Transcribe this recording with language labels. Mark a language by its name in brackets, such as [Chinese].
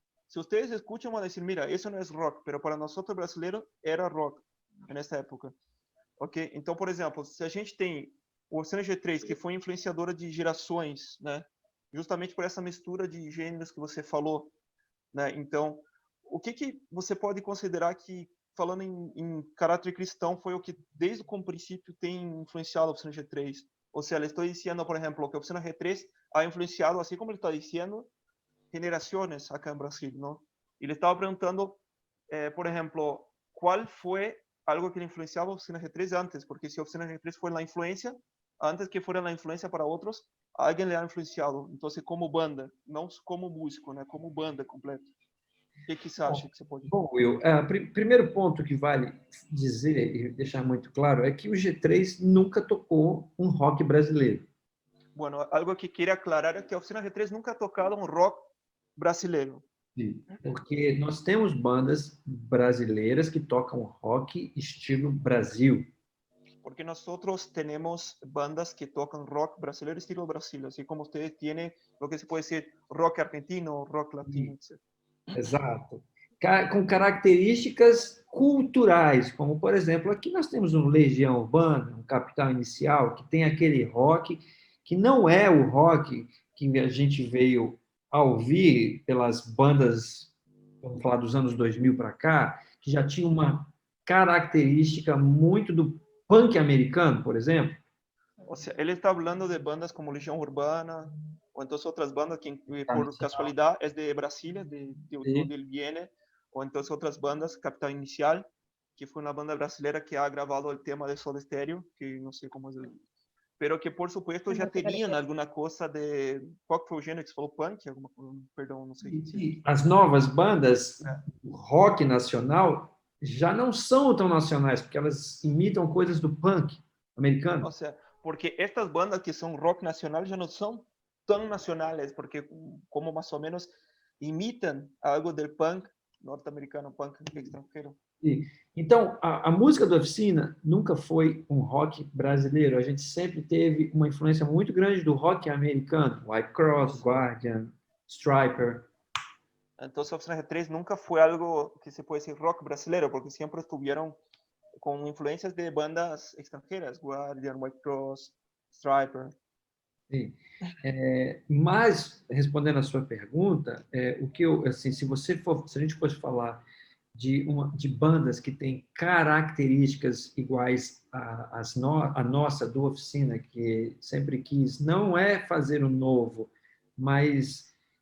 [Spanish] Si ustedes escuchan, van a decir, mira, eso no es rock, pero para nosotros [Portuguese] brasileiros era rock nessa época. Ok? Então, por exemplo, se a gente tem o Oceano G3, que foi influenciadora de gerações, né? Justamente por essa mistura de gêneros que você falou, né? Então, o que você pode considerar que, falando em caráter cristão, foi o que desde o princípio tem influenciado a Oficina G3? Ou seja, le estou dizendo, por exemplo, que a Oficina G3 [Spanish] ha influenciado, [Portuguese] assim como ele está dizendo, [Spanish] generaciones acá en Brasil, ¿no? Y le estaba preguntando, por ejemplo, ¿cuál fue algo que le influenciaba a Oficina G3 antes? Porque si Oficina G3 fue la influencia, antes que fuera la influencia para otros, alguien le ha influenciado. Entonces, como banda, no como músico, [Portuguese] né? [Spanish] Como banda completa. [Portuguese] O que você acha que você pode... Bom, Will, primeiro ponto que vale dizer e deixar muito claro é que o G3 nunca tocou um rock brasileiro. [Spanish] Bueno, algo que queria aclarar é que a Oficina G3 nunca ha tocado [Portuguese] um rock brasileiro. Sim, porque nós temos bandas brasileiras que tocam rock estilo Brasil. [Spanish] Porque nosotros tenemos bandas que tocan rock brasileño estilo Brasil, así como ustedes tienen lo que se puede decir rock argentino, rock latino, etc. [Portuguese] Exato. Com características culturais, como, por exemplo, aqui nós temos um Legião Urbana, um Capital Inicial, que tem aquele rock que não é o rock que a gente veio a ouvir pelas bandas, vamos falar dos anos 2000 para cá, que já tinha uma característica muito do punk americano, por exemplo. [Spanish] O sea, él está hablando de bandas como Legión Urbana, o entonces otras bandas que por casualidad es de Brasilia, de donde él viene, o entonces otras bandas, Capital Inicial, que fue una banda brasileña que ha grabado el tema de Soda Stereo, que no sé cómo es pero que por supuesto ya tenían alguna cosa de... [Portuguese] Qual foi o gênero que você falou? Punk? Alguma, perdão, não sei. E as novas bandas, rock nacional, já não são tão nacionais, porque elas imitam coisas do punk americano. [Spanish] O sea, porque estas bandas que son rock nacional ya no son tan nacionales, porque como más o menos imitan algo del punk norte-americano, punk extranjero. [Portuguese] Então, a música da Oficina nunca foi um rock brasileiro. A gente sempre teve uma influência muito grande do rock americano, White Cross, Guardian, Striper. [Spanish] Entonces, Oficina G3 nunca fue algo que se puede decir rock brasileiro, porque siempre estuvieron con influencias de bandas extranjeras, Guardian, White Cross, Striper. [Portuguese] Sim. Mas, respondendo a sua pergunta, o que eu, assim, se a gente fosse falar de bandas que têm características iguais à nossa do Oficina, que sempre quis, não é fazer o novo, mas,